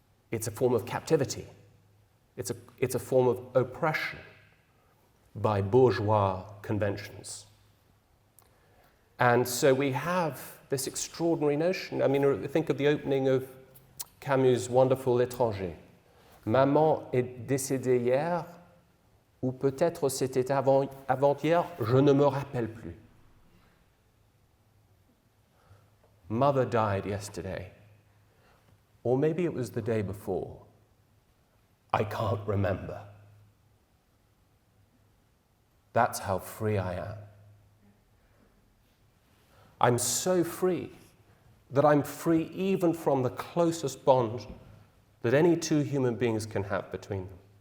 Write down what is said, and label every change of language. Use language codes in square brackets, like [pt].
[en] It's a form of captivity. It's a form of oppression by bourgeois conventions. And so we have this extraordinary notion. I mean, think of the opening of Camus' wonderful L'étranger. [fr] Maman est décédée hier, ou peut-être c'était avant-hier, je ne me rappelle plus. [en] Mother died yesterday, or maybe it was the day before. I can't remember. That's how free I am. I'm so free that I'm free even from the closest bond that any two human beings can have between them.